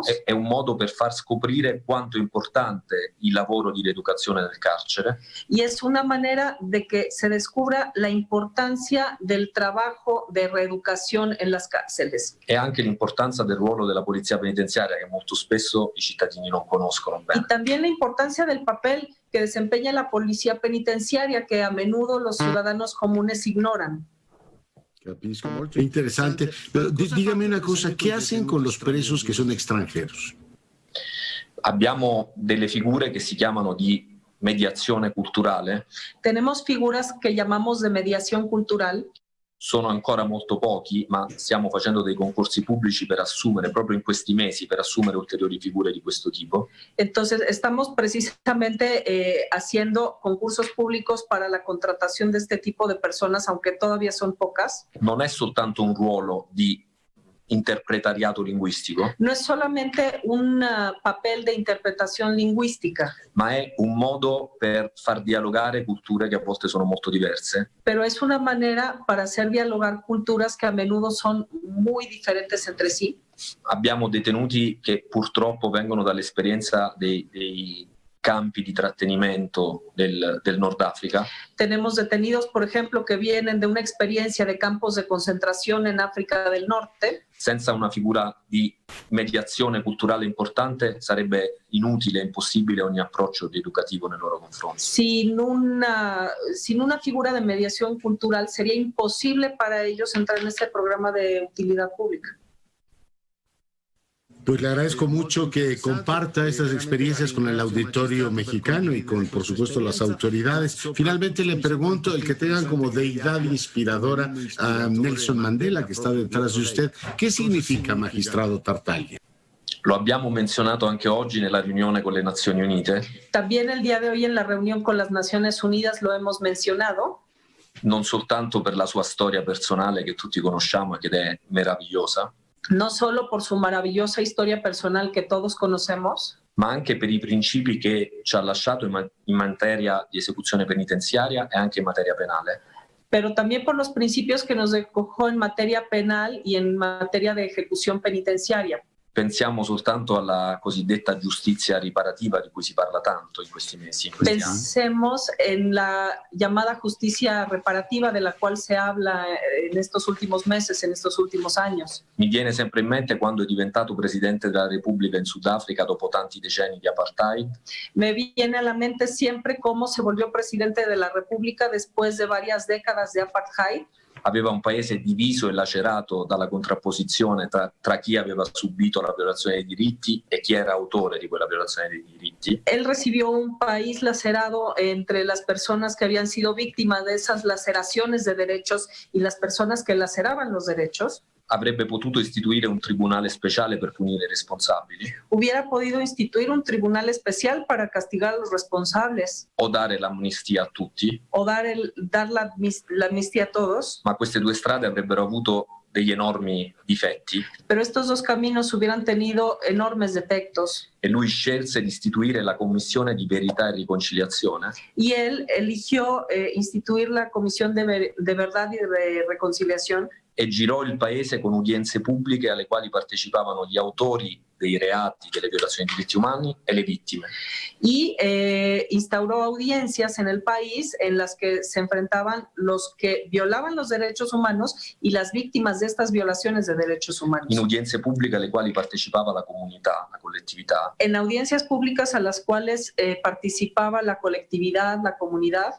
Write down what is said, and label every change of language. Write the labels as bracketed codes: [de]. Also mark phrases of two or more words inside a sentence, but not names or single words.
[it] È un modo per far scoprire quanto è importante il lavoro di rieducazione nel carcere. [es] Y es una manera de que se descubra la importancia del trabajo de reeducación en las cárceles. [it] E anche l'importanza del ruolo della polizia penitenziaria che molto spesso i cittadini non conoscono bene. [es] Y también la importancia del papel que desempeña la policía penitenciaria que a menudo los ciudadanos comunes ignoran. [it] Capisco, molto interessante. [es] Pero dígame una cosa, ¿qué hacen con los presos que son extranjeros? [it] Abbiamo delle figure che si chiamano di mediazione culturale. [es] Tenemos figuras que llamamos de mediación cultural. [it] Sono ancora molto pochi, ma stiamo facendo dei concorsi pubblici per assumere, proprio in questi mesi, per assumere ulteriori figure di questo tipo. [es] Entonces, estamos precisamente haciendo concursos públicos para la contratación de este tipo de personas, aunque todavía son pocas. [it] Non è soltanto un ruolo di interpretariato linguistico. [es] No es solamente un papel de interpretación lingüística, [it] ma è un modo per far dialogare culture che a volte sono molto diverse. [es] Pero es una manera para hacer dialogar culturas que a menudo son muy diferentes entre sí. [it] Abbiamo detenuti che purtroppo vengono dall'esperienza dei campi di trattenimento del Nord Africa. [es] Tenemos detenidos, por ejemplo, que vienen de una experiencia de campos de concentración en África del Norte. [it] Senza una figura di mediazione culturale importante sarebbe inutile, impossibile ogni approccio educativo nei loro confronti. [es] Sin una figura de mediación cultural sería imposible para ellos entrar en este programa de utilidad pública. Pues le agradezco mucho que comparta estas experiencias con el auditorio mexicano y con, por supuesto, las autoridades. Finalmente le pregunto, el que tengan como deidad inspiradora a Nelson Mandela, que está detrás de usted, ¿qué significa, magistrado Tartaglia? [it] Lo abbiamo menzionato anche oggi nella riunione con le Nazioni Unite. [es] También el día de hoy en la reunión con las Naciones Unidas lo hemos mencionado. [it] Non soltanto per la sua storia personale che tutti conosciamo e che è meravigliosa. [es] No solo por su maravillosa historia personal que todos conocemos, [it] ma anche per i principi che ci ha lasciato in materia di esecuzione penitenziaria e anche in materia penale. [es] Pero también por los principios que nos dejó en materia penal y en materia de ejecución penitenciaria. [it] Pensiamo soltanto alla cosiddetta giustizia riparativa di cui si parla tanto in questi mesi. [es] Pensemos en la llamada justicia reparativa de la cual se habla en estos últimos meses, en estos últimos años. [it] Mi viene sempre in mente quando è diventato presidente della Repubblica in Sudafrica dopo tanti decenni di apartheid. [es] Me viene a la mente siempre cómo se volvió presidente de la República después de varias décadas de apartheid. [it] Aveva un paese diviso e lacerato dalla contrapposizione tra chi aveva subito la violazione dei diritti e chi era autore di quella violazione dei diritti. [es] Él recibió un país lacerado entre las personas que habían sido víctimas de esas laceraciones de derechos y las personas que laceraban los derechos. [it] Avrebbe potuto istituire un tribunale speciale per punire i responsabili. [es] Hubiera podido instituir un tribunal especial para castigar a los responsables. [it] O dare l'amnistia a tutti. [es] O dar la amnistía a todos. [it] Ma queste due strade avrebbero avuto degli enormi difetti. [es] Pero estos dos caminos hubieran tenido enormes defectos. [it] E lui scelse di istituire la Commissione di Verità e Riconciliazione. [es] Y él eligió instituir la Comisión de Verdad y de Reconciliación. [it] E girò il paese con udienze pubbliche alle quali partecipavano gli autori dei reati, delle violazioni dei diritti umani e le vittime. [es] Y instauró audiencias en el país en las que se enfrentaban los que violaban los derechos humanos y las víctimas de estas violaciones de derechos humanos. [it] In udienze pubbliche alle quali partecipava la comunità, la collettività. [es] En audiencias públicas a las cuales participaba la colectividad, la comunidad.